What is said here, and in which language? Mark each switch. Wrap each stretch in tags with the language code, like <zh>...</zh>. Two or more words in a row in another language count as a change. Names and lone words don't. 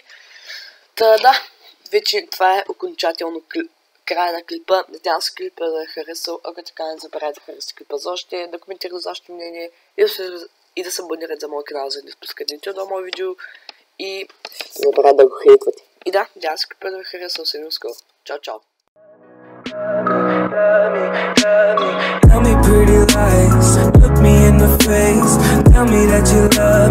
<bg>Да, вече това е окончателно края на клипа. Надявам се клипа да е харесал. Ако така, не забравяйте да харесате клипа за още, да коментирате за вашето мнение и да се абонирате за моя канал, за да не спускате нито едно мое видео. И не забравяйте да го хейтвате. И да, надявам се клипа да ви харесал. Съвсем скоро. Чао.</bg> <en>Tell me pretty lies, look me in the face, tell me that you</en>